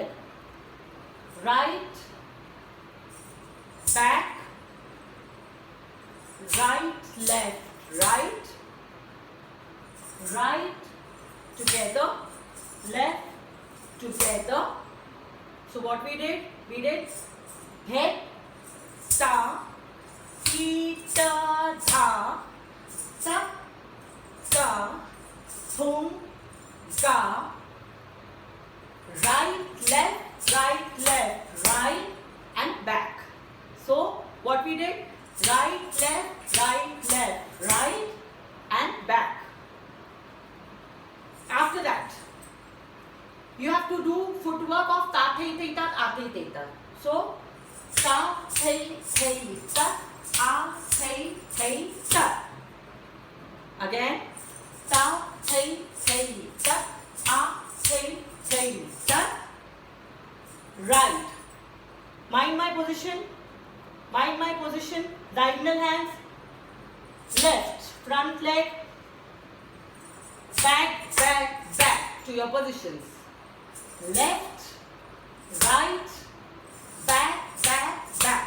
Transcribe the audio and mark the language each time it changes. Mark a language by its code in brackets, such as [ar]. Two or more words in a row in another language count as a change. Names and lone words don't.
[en] Right, back, right, left, right, right, together, left, together. So what we did head, ta, ta, tha, ta, ta, thum, ka, right, left, right, and back. So what we did, right, left, right, and back. After that, you have to do footwork of ta, thei, thei, tat, a, thei, thei, tat. So ta, thei, thei, tat, a, thei, thei, tat. Again, ta, thei, thei, tat, a, thei, thei, tat. Right. Mind my position. Diagonal hands. Left. Front leg. Back to your positions. Left, right, back, back, back.